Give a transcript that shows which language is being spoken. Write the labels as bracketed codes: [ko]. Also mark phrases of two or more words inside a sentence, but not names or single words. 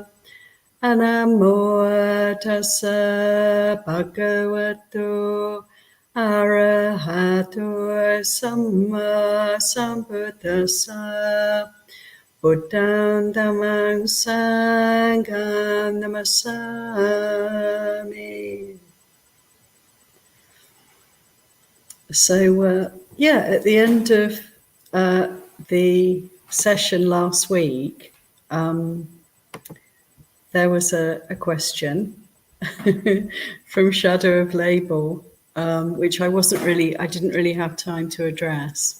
[pi] Namo tassa bhagavato arahato samma sambuddhassa. Buddhaṃ dhammāṃ sanghaṃ namasami. [en] So, at the end of the session last week, there was a question from Shadow of Label, which I didn't really have time to address.